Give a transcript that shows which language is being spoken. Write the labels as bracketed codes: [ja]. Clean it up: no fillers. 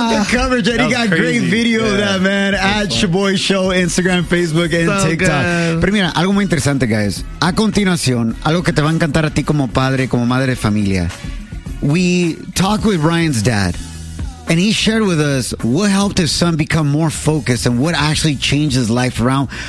[en] Coverage, and he got great video of that, man. At Shaboy Show, Instagram, Facebook, and TikTok. [es] Pero mira, algo muy interesante, guys. A continuación, algo que te va a encantar a ti como padre, como madre de familia. [en] We talked with Ryan's dad, and he shared with us what helped his son become more focused and what actually changed his life around.